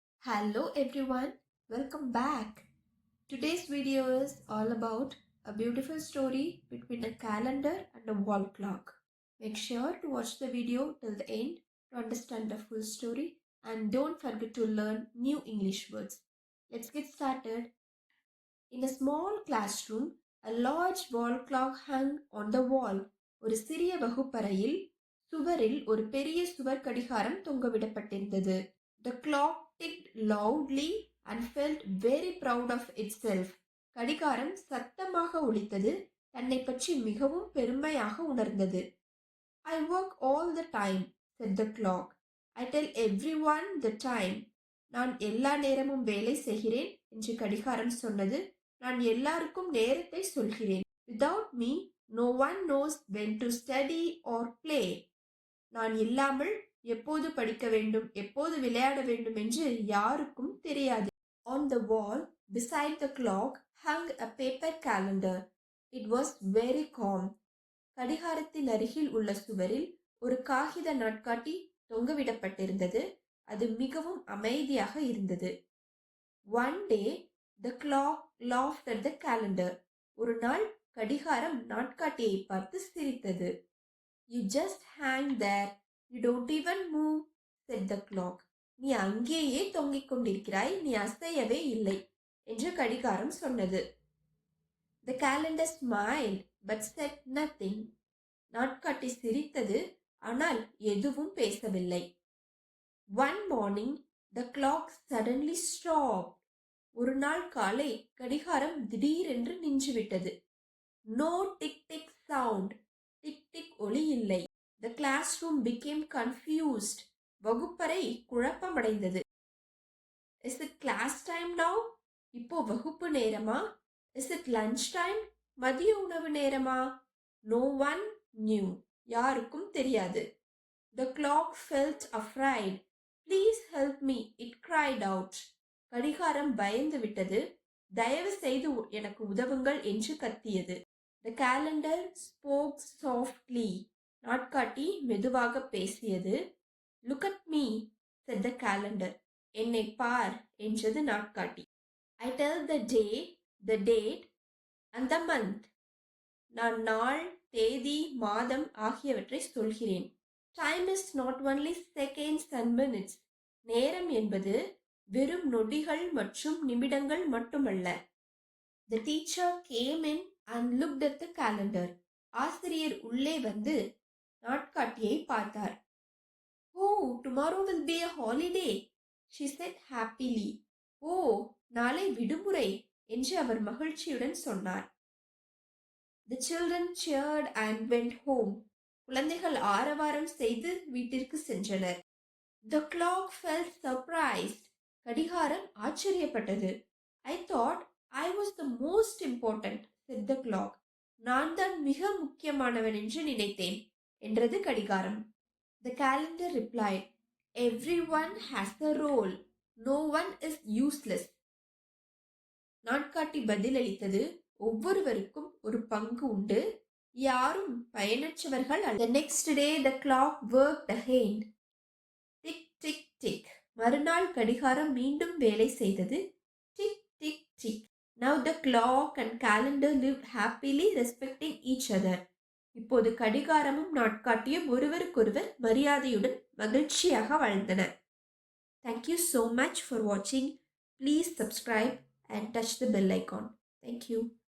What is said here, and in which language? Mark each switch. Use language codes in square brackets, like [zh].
[en] Hello everyone, welcome back. Today's video is all about a beautiful story between a calendar and a wall clock. Make sure to watch the video till the end to understand the full story and don't forget to learn new English words. Let's get started. In a small classroom, a large wall clock hung on the wall. [ta] ஒரு சிறிய வகுப்பறையில் சுவரில் ஒரு பெரிய சுவர் கடிகாரம் தொங்கவிடப்பட்டிருந்தது. [en] The clock ticked loudly and felt very proud of itself. [ta] கடிகாரம் சத்தமாக ஒலித்தது, தன்னை பற்றி மிகவும் பெருமையாக உணர்ந்தது. [en] I work all the time, said the clock. I tell everyone the time. [ta] நான் எல்லா நேரமும் வேலை செய்கிறேன் என்று கடிகாரம் சொன்னது. நான் எல்லாருக்கும் நேரத்தை சொல்கிறேன். [en] Without me, no one knows when to study or play. [ta] நான் இல்லாமல் எப்போது படிக்க வேண்டும், எப்போது விளையாட வேண்டும் என்று யாருக்கும் தெரியாது. [en] On the wall, beside the clock, hung a paper calendar. It was very calm. [ta] கடிகாரத்தின் அருகில் உள்ள சுவரில் ஒரு காகித நாட்காட்டி தொங்கவிடப்பட்டிருந்தது. அது மிகவும் அமைதியாக இருந்தது. [en] One day, the clock laughed at the calendar. [ta] ஒரு நாள் கடிகாரம் நாட்காட்டியை பார்த்து சிரித்தது. [en] You just hang there. You don't even move, said the clock. [ta] நீ அங்கேயே தொங்கிக் கொண்டிருக்கிறாய், நீ அசையவே இல்லை என்று கடிகாரம் சொன்னது. [en] The calendar smiled but said nothing. [ta] நாட்காட்டி சிரித்தது, ஆனால் எதுவும் பேசவில்லை. [en] One morning, the clock suddenly stopped. [ta] ஒரு நாள் காலை கடிகாரம் திடீரென்று நின்றுவிட்டது. [en] No tick tick sound. [ta] Tick tick ஒலி இல்லை. [en] The classroom became confused. [ta] வகுப்பறை குழப்பமடைந்தது. [en] Is it class time now? [ta] இப்போ வகுப்பு நேரமா? [en] Is it lunch time? [ta] மதிய உணவு நேரமா? [en] No one knew. [ta] யாருக்கும் தெரியாது. [en] The clock felt afraid. Please help me, it cried out. [ta] கடிகாரம் பயந்து விட்டது. தயவு செய்து எனக்கு உதவுங்கள் என்று கத்தியது. [en] The calendar spoke softly. [ta] நாட்காட்டி மெதுவாக பேசியது. [en] Look at me, said the calendar. [ta] என்னை பார் என்றது நாட்காட்டி. [en] I tell the day, the date and the month. [ta] நான் நாள், தேதி, மாதம் ஆகியவற்றை சொல்கிறேன். [en] Time is not only seconds and minutes. [ta] நேரம் என்பது வெறும் நொடிகள் மற்றும் நிமிடங்கள் மட்டுமல்ல. [en] The teacher came in and looked at the calendar. [ta] ஆசிரியர் உள்ளே வந்து நாட்காட்டியை பார்த்தார். [en] Oh, tomorrow will be a holiday, she said happily. [ta] Oh, நாளை விடுமுறை என்று அவர் மகிழ்ச்சியுடன் சொன்னார். [en] The children cheered and went home. [ta] குழந்தைகள் ஆரவாரம் செய்து வீட்டிற்கு சென்றனர். [en] The clock felt surprised. [ta] கடிகாரம் ஆச்சரியப்பட்டது. [en] I thought I was the most important, said the clock. [ta] நான் தான் மிக முக்கியமானவன் என்று நினைத்தேன் என்றது கடிகாரம். [en] The calendar replied, everyone has a role. No one is useless. [ta] நாட்காட்டி பதிலளித்தது, ஒவ்வொருவருக்கும் ஒரு பங்கு உண்டு, யாரும் பயனற்றவர்கள் அல்ல. [en] The next day the clock worked again. Tick tick tick. [ta] மறுநாள் கடிகாரம் மீண்டும் வேலை செய்தது. Tick tick tick. [en] Now the clock and calendar lived happily respecting each other. [ta] இப்போது கடிகாரமும் நாட்காட்டியும் ஒருவருக்கொருவர் மரியாதையுடன் மகிழ்ச்சியாக வாழ்ந்தன. [en] Thank you so much for watching. Please subscribe and touch the bell icon. Thank you.